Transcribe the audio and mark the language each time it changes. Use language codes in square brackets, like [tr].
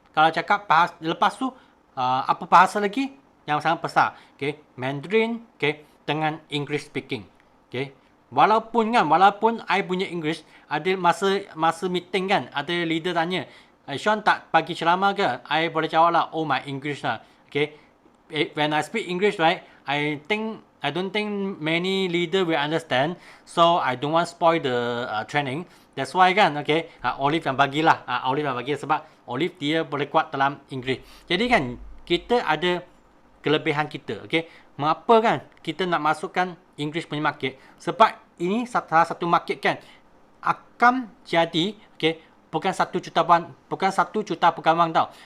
[ms] Kalau cakap bahasa lepas tu apa bahasa lagi yang sangat besar? Okey, Mandarin, okey, dengan English speaking. Okey. Walaupun I punya English, ada masa meeting kan, ada leader tanya, Sean tak bagi ceramah ke? I boleh jawab lah, [en] oh my English [ms] lah. [en] Okay. When I speak English, right, I don't think many leader will understand. So I don't want spoil the training. [ms] That's why kan, okay, Olive yang bagilah. Olive yang bagi sebab Olive dia boleh kuat dalam English. Jadi kan, kita ada kelebihan kita, okay. Mengapa kan kita nak masukkan English punya market? Sebab ini salah satu market kan akan jadi, okay, bukan 1 juta bukan wang tau.